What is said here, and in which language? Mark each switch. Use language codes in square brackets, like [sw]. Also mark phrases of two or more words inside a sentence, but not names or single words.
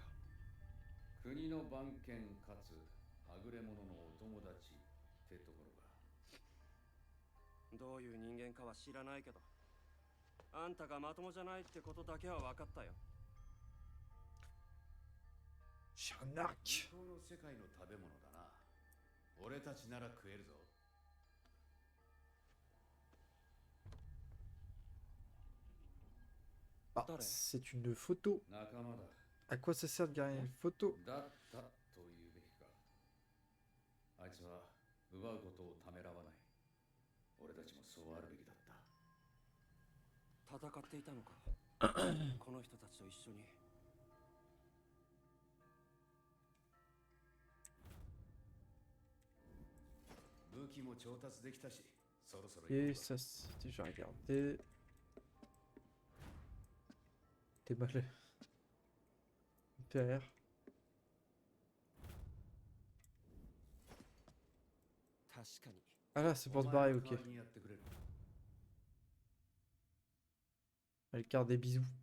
[ja] 国の番犬かつはぐれ者のお友達ってところか。どういう人間かは知らないけど、あんたがまともじゃないってことだけは分かったよ。 [fr] Charnac! [ja] 向こうの世界の食べ物だな。俺たちなら食えるぞ。 [fr] Ah, c'est une photo. [ja] 仲間だ。 [fr] À quoi ça sert de garder une photo? [ja] だったというべきか。あいつは奪うことをためらわない。俺たちもそうあるべきだった。戦っていたのか。この人たちと一緒に。武器も調達できたし、そろそろ [fr] Et ça, c'est déjà regardé. T'es mal. Derrière. Ah là, c'est pour se barrer, ok. Avec carte des bisous.